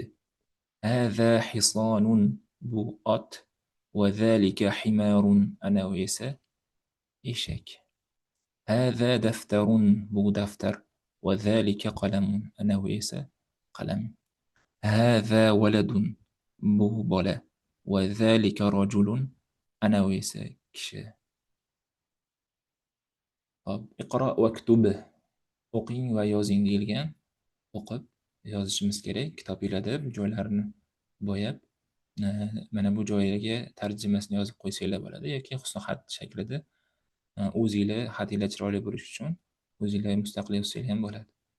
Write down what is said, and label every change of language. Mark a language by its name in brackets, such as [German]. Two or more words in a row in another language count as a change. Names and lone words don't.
[Arabic] هذا حصان, [Uzbek] bu ot. [Arabic] وذلك حمار, [Uzbek] ana va esa eshak. [Arabic] هذا دفتر, [Uzbek] bu daftar. [Arabic] وذلك قلم, [Uzbek] ana va esa qalam. [Arabic] هذا ولد, [Uzbek] bu bola. [Arabic] وذلك رجل, [Uzbek] ana va esa kishi. Hop, [Arabic] اقرأ واكتب, [Uzbek] o'qing va yozing deyilgan. O'qib yozishimiz kerak. Kitoblarda bu joylarini bo'yab, mana bu joyiga tarjimasini yozib qo'ysanglar bo'ladi, yoki husnixat shaklida o'zinglar xatinglar chiroyli bo'lishi uchun o'zinglar mustaqil yozsanglar ham bo'ladi.